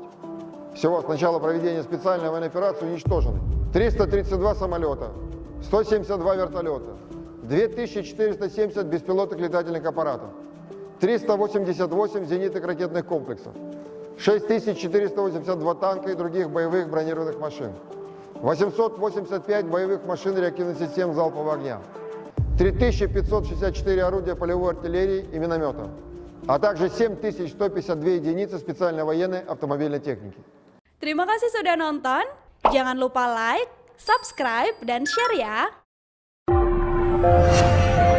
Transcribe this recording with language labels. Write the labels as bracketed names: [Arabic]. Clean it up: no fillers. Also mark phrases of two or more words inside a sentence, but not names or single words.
[Russian] Всего с начала проведения специальной военной операции уничтожены 332 самолета, 172 вертолета, 2470 беспилотных летательных аппаратов, 388 зенитных ракетных комплексов, 6482 танка и других боевых бронированных машин, 885 боевых машин реактивных систем залпового огня, 3564 орудия полевой артиллерии и миномета, а также 7152 единицы специальной военной автомобильной техники. [Indonesian] Terima kasih sudah nonton. Jangan lupa [English] like, subscribe, [Indonesian] dan share ya.